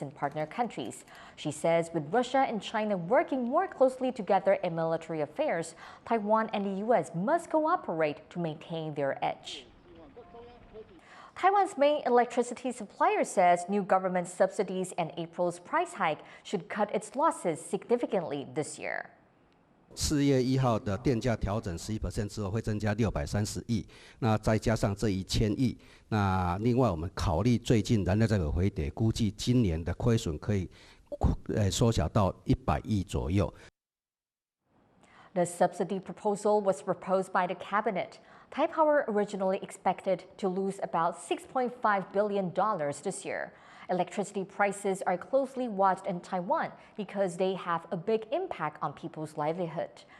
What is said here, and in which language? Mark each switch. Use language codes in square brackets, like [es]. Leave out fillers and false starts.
[en] and partner countries. She says with Russia and China working more closely together in military affairs, Taiwan and the U.S. must cooperate to maintain their edge. Taiwan's main electricity supplier says new government subsidies and April's price hike should cut its losses significantly this year. [zh] 4月1号的电价调整11% 之后，会增加630亿，那再加上这1000亿，那另外我们考虑最近燃料价格回跌，估计今年的亏损可以缩小到100亿左右。 [en] The subsidy proposal was proposed by the cabinet. Taipower originally expected to lose about $6.5 billion this year. Electricity prices are closely watched in Taiwan because they have a big impact on people's livelihood.